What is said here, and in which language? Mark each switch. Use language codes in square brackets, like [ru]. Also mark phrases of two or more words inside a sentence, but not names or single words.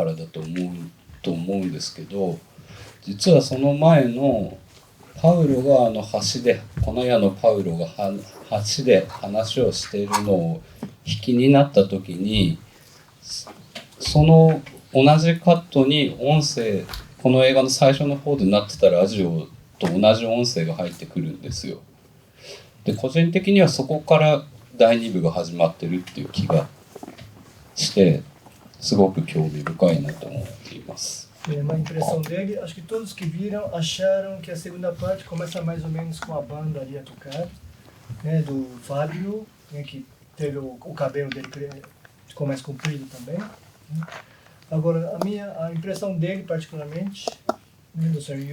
[ja] からだと思うんですけど、実はその前のパウロが橋で、この矢のパウロが橋で話をしているのを引きになった時に、その同じカットに音声、この映画の最初の方でなってたラジオと同じ音声が入ってくるんですよ。で個人的にはそこから第2部が始まってるっていう気がして、すごく興味深いなと思っています。 [pt] Uma impressão dele, acho que todos que viram acharam que a segunda parte começa mais ou menos com a banda ali a tocar, né, do Fábio, né, que teve o cabelo dele ficou mais comprido também. Né. Agora, a impressão dele particularmente, né, do Sr.